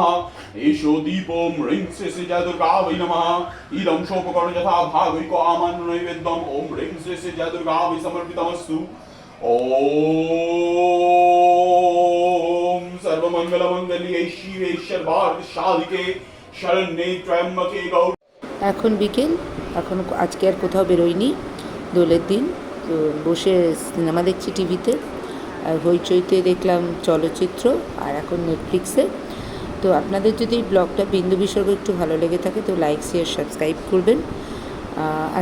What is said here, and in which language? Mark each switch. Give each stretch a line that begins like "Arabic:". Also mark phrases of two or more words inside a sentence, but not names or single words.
Sanskrit: एषो दीपों ह्रीं श्री जय दुर्गा वै नमः। इदं सोपकर्ण यथा भाविको आमन्त्र नैवेद्यम् ॐ ह्रीं श्री जय दुर्गा वै समर्पितमस्तु। ॐ सर्वमङ्गलमङ्गल्ये शिवे सर्वार्थसाधिके शरण्ये त्र्यम्बके गौरी।
Bangla: এখন বিকেল, এখন আজকে আর কোথাও বেরোইনি, দোলের দিন। তো বসে সিনেমা দেখছি টিভিতে, আর হইচইতে দেখলাম চলচ্চিত্র, আর এখন নেটফ্লিক্সে। তো আপনাদের যদি এই ব্লগটা বিন্দু বিসর্গ একটু ভালো লেগে থাকে তো লাইক শেয়ার সাবস্ক্রাইব করবেন।